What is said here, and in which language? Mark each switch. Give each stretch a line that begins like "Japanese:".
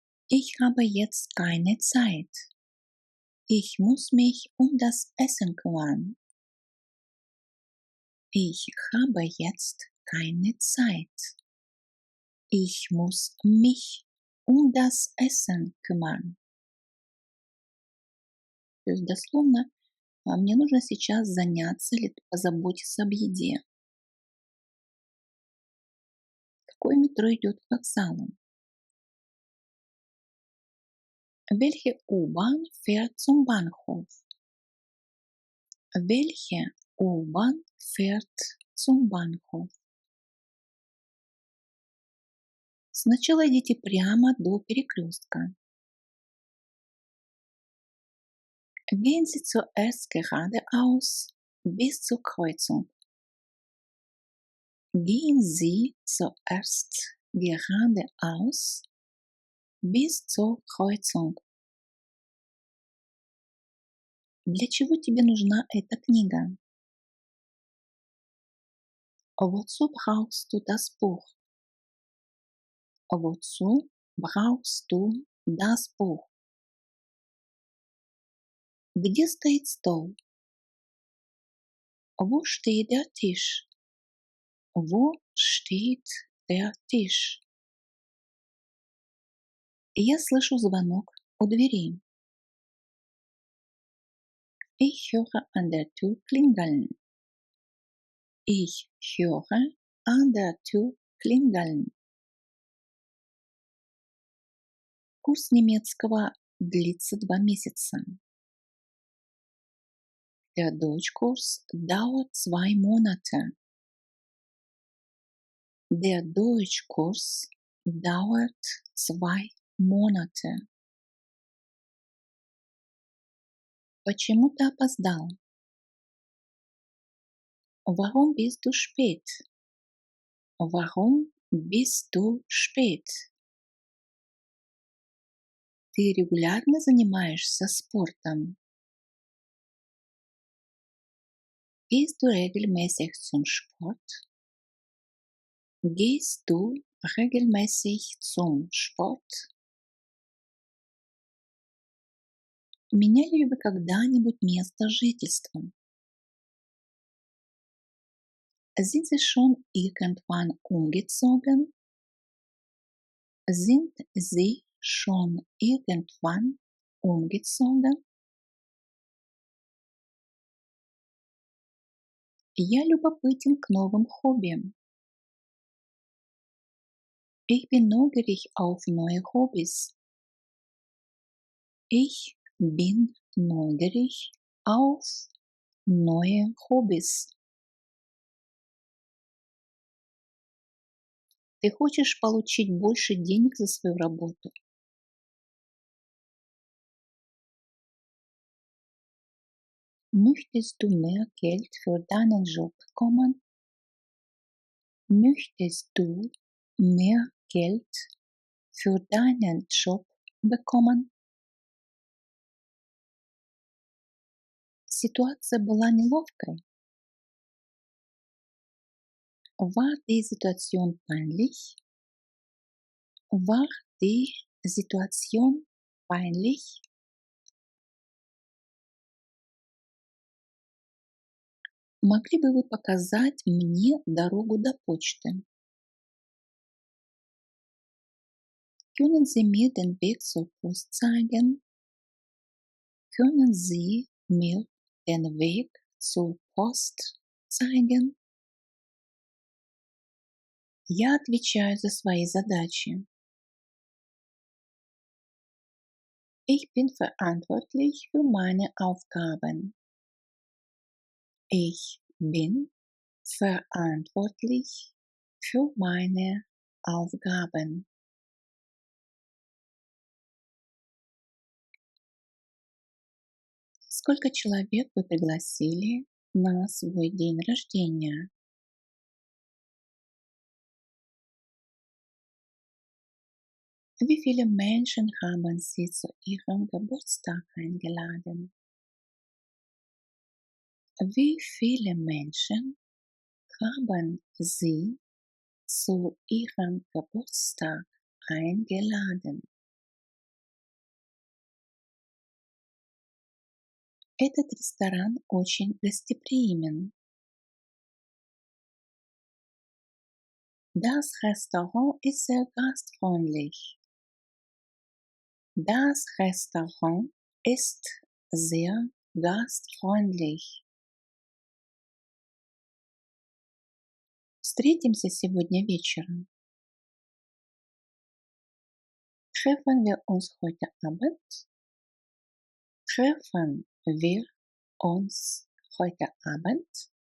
German: Ich habe jetzt keine Zeit. Ich muss mich um das Essen kümmern. Ich habe jetzt keine Zeit. Ich muss mich um das Essen kümmern.
Russian: То есть дословно Мне нужно сейчас заняться или позаботиться об еде. Какое метро идет к вокзалу?
German: Welche U-Bahn fährt zum Bahnhof? Welche U-Bahn fährt zum Bahnhof?
Russian: Сначала идите прямо до перекрестка.
German: Gehen Sie zuerst geradeaus bis zur Kreuzung. Gehen Sie zuerst geradeaus bis zur Kreuzung.
Russian: Для чего тебе нужна эта книга?
German: Wozu brauchst du das Buch? Wozu brauchst du das Buch?
Russian: Где стоит стол?
German: Wo steht der Tisch? Wo steht der Tisch?
Russian: Я слышу звонок у двери.
German: Ich höre an der Tür klingeln. Ich höre an der Tür klingeln.
Russian: Курс немецкого длится 2 месяца.
German: Der Deutschkurs dauert 2 Monate. Der Deutschkurs dauert 2 Monate.
Russian: Почему ты опоздал?
German: Warum bist du spät? Warum bist du spät?
Russian: Ты регулярно занимаешься спортом?
German: Gehst du regelmäßig zum Sport? Gehst du regelmäßig zum Sport?
Russian: Меняли ли вы когда-нибудь место жительства?
German: Sind Sie schon irgendwann umgezogen? Sind Sie schon irgendwann umgezogen?
Russian: Я любопытен к новым хобби.
German: Ich bin neugierig auf neue Hobbys. Ich bin neugierig auf neue Hobbys.
Russian: Ты хочешь получить больше денег за свою работу?
German: Möchtest du mehr Geld für deinen Job bekommen? Möchtest du mehr Geld für deinen Job bekommen?
Russian: Ситуация была неловкой.
German: War die Situation peinlich? War die Situation peinlich?
Russian: Могли бы вы показать мне дорогу до почты?
German: Können Sie mir den Weg zur Post zeigen? Können Sie mir den Weg zur Post zeigen?
Russian: Я отвечаю за свои задачи.
German: Ich bin verantwortlich für meine Aufgaben. Ich bin verantwortlich für meine Aufgaben.
Russian: Сколько человек вы пригласили на свой день рождения?
German: Wie viele Menschen haben Sie zu Ihrem Geburtstag eingeladen? Wie viele Menschen haben Sie zu Ihrem Geburtstag eingeladen?
Russian: Этот ресторан очень гостеприимен.
German: Das Restaurant ist sehr gastfreundlich. Das Restaurant ist sehr gastfreundlich.
Russian: Встретимся сегодня вечером.
German: Treffen wir uns heute Abend? Treffen wir uns heute Abend?